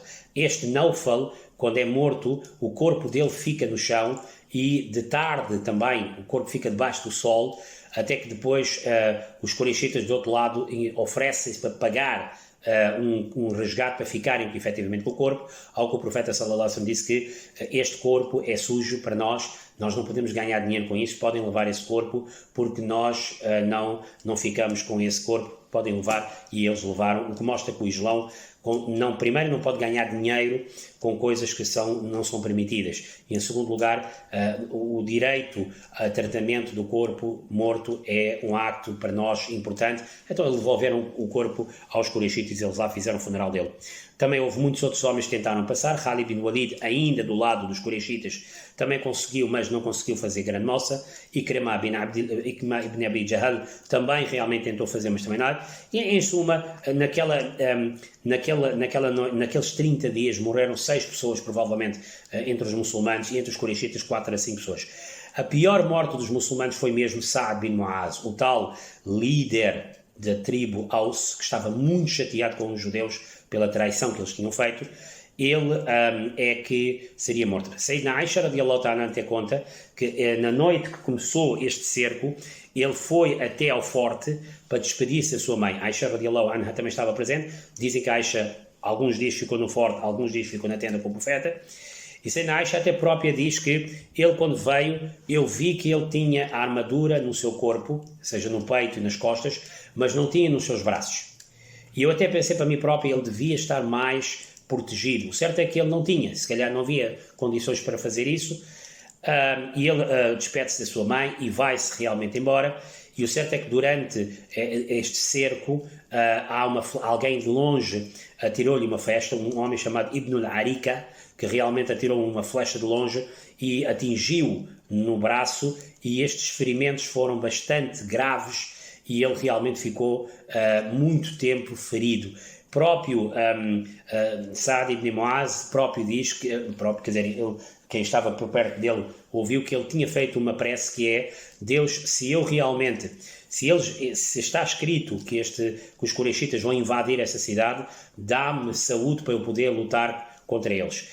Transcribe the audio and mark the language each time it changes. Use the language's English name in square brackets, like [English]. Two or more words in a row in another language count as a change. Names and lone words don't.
[Portuguese] Este Nawfal, quando é morto, o corpo dele fica no chão e de tarde também o corpo fica debaixo do sol, até que depois os Quraishitas do outro lado oferecem-se para pagar um resgate para ficarem efetivamente com o corpo, ao que o profeta [Arabic] صلى الله عليه وسلم [Portuguese] disse que este corpo é sujo para nós não podemos ganhar dinheiro com isso, podem levar esse corpo porque nós não ficamos com esse corpo, podem levar, e eles levaram, o que mostra que o Islão primeiro não pode ganhar dinheiro com coisas que não são permitidas, e em segundo lugar o direito a tratamento do corpo morto é um acto para nós importante. Então eles devolveram o corpo aos Quraishitas e eles lá fizeram o funeral dele. Também houve muitos outros homens que tentaram passar. Khalid bin Walid, ainda do lado dos Quraishitas, também conseguiu, mas não conseguiu fazer grande moça. Ikrimah ibn Abi Jahl também realmente tentou fazer, mas também nada. E em suma, naqueles 30 dias morreram 6 pessoas, provavelmente, entre os muçulmanos, e entre os Quraishitas 4 a 5 pessoas. A pior morte dos muçulmanos foi mesmo Sa'ad bin Mu'az, o tal líder da tribo Aus, que estava muito chateado com os judeus pela traição que eles tinham feito. Ele é que seria morto. Sayyidina Aisha [Arabic] رضي الله تعالى [Portuguese] até conta que na noite que começou este cerco, ele foi até ao forte para despedir-se da sua mãe. Aisha [Arabic] رضي الله عنها [Portuguese] também estava presente. Dizem que Aisha alguns dias ficou no forte, alguns dias ficou na tenda com o profeta. E Sayyidina Aisha até própria diz que ele, quando veio, eu vi que ele tinha a armadura no seu corpo, seja no peito e nas costas, mas não tinha nos seus braços. E eu até pensei para mim próprio, ele devia estar mais protegido. O certo é que ele não tinha, se calhar não havia condições para fazer isso, e ele despede-se da sua mãe e vai-se realmente embora. E o certo é que durante este cerco, alguém de longe atirou-lhe uma flecha, um homem chamado Ibn al-Arika, que realmente atirou uma flecha de longe e atingiu no braço, e estes ferimentos foram bastante graves e ele realmente ficou muito tempo ferido. Próprio Sa'ad ibn Mu'az próprio diz que, quem estava por perto dele ouviu que ele tinha feito uma prece que é: Deus, se está escrito que os Quraishitas vão invadir essa cidade, dá-me saúde para eu poder lutar contra eles.